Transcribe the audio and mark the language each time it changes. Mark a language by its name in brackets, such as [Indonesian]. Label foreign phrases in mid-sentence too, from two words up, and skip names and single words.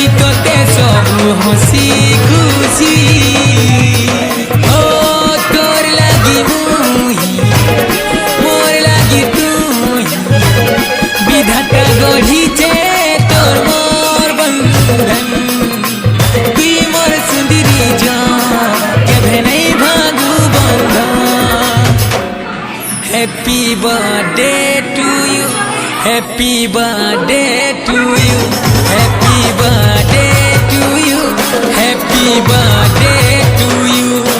[Sambalpuri] ତୋତେ ସବୁ ହସି ଖୁସି ହୋ ତୋର ଲାଗି ମୁହିଁ ମୋର ଲାଗି ତୁହି ବିଧାତା ଗଢ଼ିଛେ ତୋର ମୋର ବନ୍ଧନ ତୁଇ ମୋର ସୁନ୍ଦରୀ ଜାନ କେଭେ ନାହିଁ ଭାଗୁ ବନ୍ଧନ. [English] Happy birthday to you. Happy birthday to you. Happy birthday to you. Happy birthday to you.